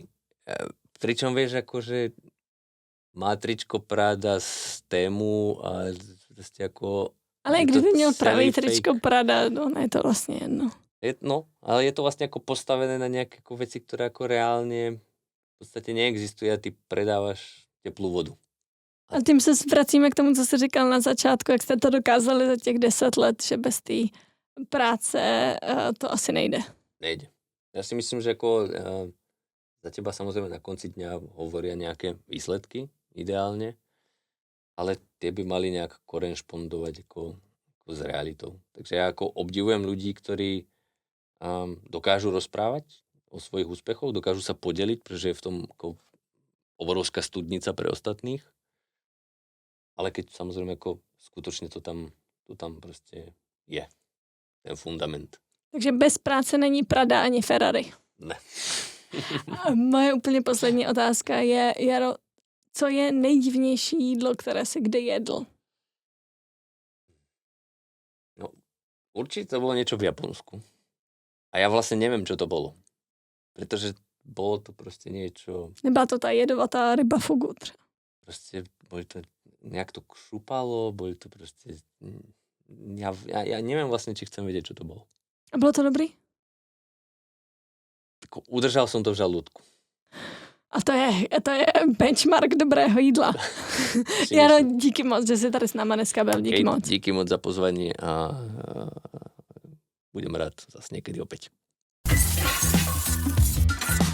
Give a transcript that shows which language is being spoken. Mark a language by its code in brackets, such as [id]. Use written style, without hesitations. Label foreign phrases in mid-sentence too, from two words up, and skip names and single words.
[sk] Pričom vieš, akože má tričko Prada z Tému a proste ako... [cs] Ale kdyby měl pravý tričko Prada, no je to vlastne jedno. [sk] Ale je to vlastne ako postavené na nejaké ako veci, ktoré ako reálne v podstate neexistujú a ty predávaš teplú vodu. [cs] A tím se vracíme k tomu, co jsi říkal na začátku, jak jste to dokázali za těch 10 let, že bez té práce to asi nejde. [sk] Nejde. Ja si myslím, že ako... Za teba samozrejme na konci dňa hovoria nejaké výsledky, ideálne, ale tie by mali nejak korešpondovať ako s realitou. Takže ja ako obdivujem ľudí, ktorí dokážu rozprávať o svojich úspechoch, dokážu sa podeliť, pretože je v tom ako obrovská studnica pre ostatných, ale keď samozrejme ako skutočne to tam proste je, ten fundament. [cs] Takže bez práce není Prada ani Ferrari. Ne. A moje úplně poslední otázka je, Jaro, co je nejdivnější jídlo, které jsi kdy jedl? [sk] No, určite to bolo niečo v Japonsku. A ja vlastne neviem, čo to bolo. Pretože bolo to proste niečo... [cs] Nebyla to tá jedovatá ryba fugu třeba? [sk] Proste boli to... Nejak to šupalo, boli to proste... Ja neviem vlastne, či chcem vedieť, čo to bolo. [cs] A bylo to dobrý? [sk] Udržal som to v žalúdku. [cs] A to je benchmark dobrého jídla. Jaro, díky moc, že jsi tady s náma dneska byl. Díky moc. [sk] Díky moc za pozvanie a budem rád zase niekedy opäť.